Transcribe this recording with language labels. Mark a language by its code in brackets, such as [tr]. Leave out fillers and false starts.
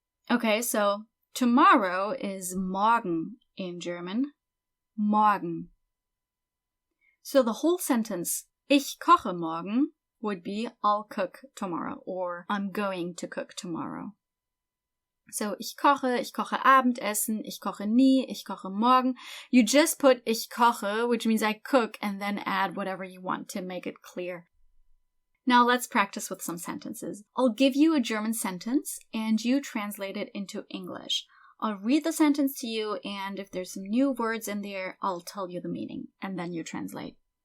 [en] Okay, so tomorrow is morgen in German. Morgen. So the whole sentence, [de] ich koche morgen, [en] would be I'll cook tomorrow, or I'm going to cook tomorrow. [de] So ich koche Abendessen, ich koche nie, ich koche morgen. [en] You just put [de] ich koche, [en] which means I cook, and then add whatever you want to make it clear. Now let's practice with some sentences. I'll give you a German sentence, and you translate it into English. I'll read the sentence to you, and if there's some new words in there, I'll tell you the meaning, and then you translate.